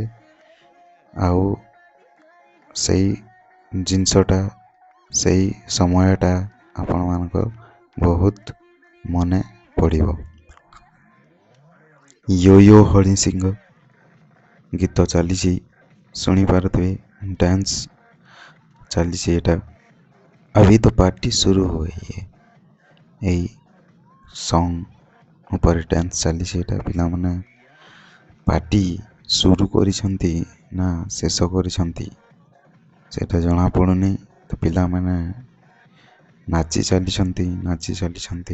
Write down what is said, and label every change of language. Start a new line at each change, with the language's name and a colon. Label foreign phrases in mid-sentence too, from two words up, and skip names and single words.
Odia: ଆଉ ସେଇ ଜିନିଷଟା, ସେଇ ସମୟଟା ଆପଣମାନଙ୍କ ବହୁତ ମନେ ପଡ଼ିବ। ୟୋ ୟୋ ହରି ସିଂହ ଗୀତ ଚାଲିଛି, ଶୁଣିପାରୁଥିବେ। ଡ୍ୟାନ୍ସ ଚାଲିଛି ଏଇଟା।
Hindi: अभी तो पार्टी शुरू हुई है।
Odia: ଏଇ ସଙ୍ଗ ଉପରେ ଡ୍ୟାନ୍ସ ଚାଲିଛି ଏଇଟା। ପିଲାମାନେ ପାର୍ଟି शुरू କରିଛନ୍ତି ନା ଶେଷ କରିଛନ୍ତି ସେଇଟା ଜଣାପଡ଼ୁନି। ତ ପିଲାମାନେ ନାଚି ଚାଲିଛନ୍ତି।